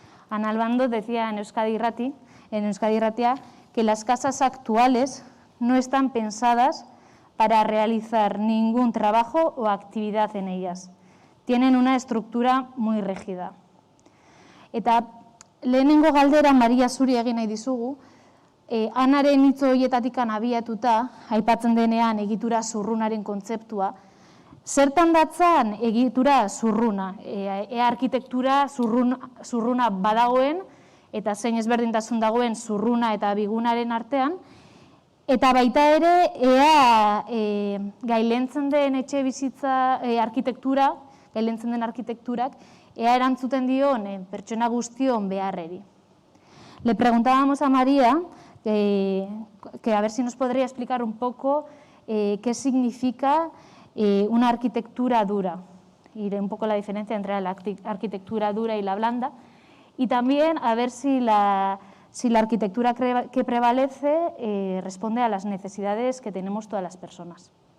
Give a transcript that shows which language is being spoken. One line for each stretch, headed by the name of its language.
Spanish: Ana Almando decía en Euskadi Irratia que las casas actuales no están pensadas para realizar ningún trabajo o actividad en ellas. Tienen una estructura muy rígida.
Basque: Eta lehenengo galdera Maria zuri egin nahi dizugu, Anaren hitz horietatik abiatuta, aipatzen denean egitura zurrunaren kontzeptua, zertan datzan egitura zurruna, arkitektura zurruna badagoen, eta zein ezberdintasun dagoen zurruna eta bigunaren artean, eta baita ere, gailentzen den etxe bizitza arkitektura, gailentzen den arkitekturak, erantzuten dion pertsona guztion beharreri.
Spanish: Le preguntábamos a María que a ver si nos podría explicar un poco qué significa una arquitectura dura, y un poco la diferencia entre la arquitectura dura y la blanda, y también a ver si la arquitectura que prevalece responde a las necesidades que tenemos todas las personas.